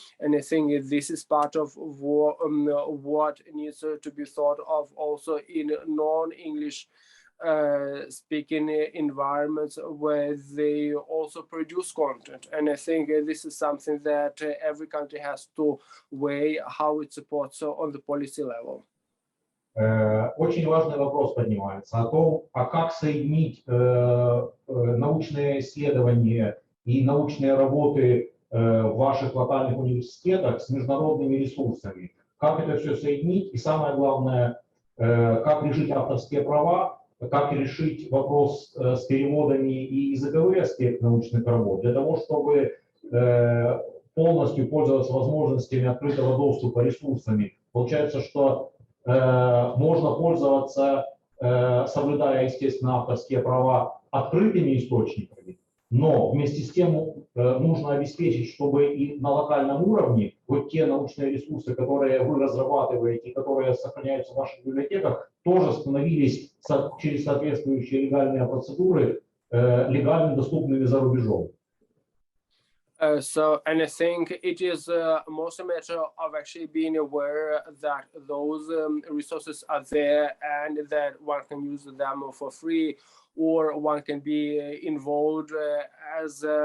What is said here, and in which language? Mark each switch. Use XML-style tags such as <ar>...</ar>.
<en>And I think this is part of what needs to be thought of also in non-English speaking environments where they also produce content. And I think this is something that every country has to weigh how it supports on the policy level.</en> <ru>Очень важный вопрос поднимается о том, как соединить научные исследования и научные работы в ваших локальных университетах с международными ресурсами. Как это все соединить, и самое главное, как решить авторские права, как решить вопрос с переводами и языковые аспекты научных работ, для того, чтобы полностью пользоваться возможностями открытого доступа ресурсами. Получается, что можно пользоваться, соблюдая, естественно, авторские права, открытыми источниками, но вместе с тем нужно обеспечить, чтобы и на локальном уровне вот те научные ресурсы, которые вы разрабатываете, которые сохраняются в ваших библиотеках, тоже становились через соответствующие легальные процедуры легально доступными за рубежом.</ru> <en>And I think it is most a matter of actually being aware that those resources are there and that one can use them for free, or one can be involved as</en>